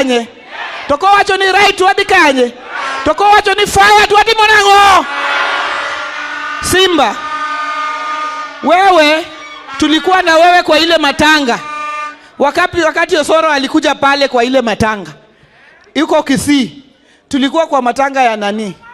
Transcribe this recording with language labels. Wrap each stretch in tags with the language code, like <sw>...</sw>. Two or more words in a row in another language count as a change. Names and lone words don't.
<luo>kanye. Toko wacho ni right wadi kanye. Toko wacho ni fire wadi monango.</luo> <sw>Simba, wewe tulikuwa na wewe kwa ile matanga. Wakati Osoro alikuja pale kwa ile matanga. Yuko Kisii. Tulikuwa kwa matanga ya nani?</sw>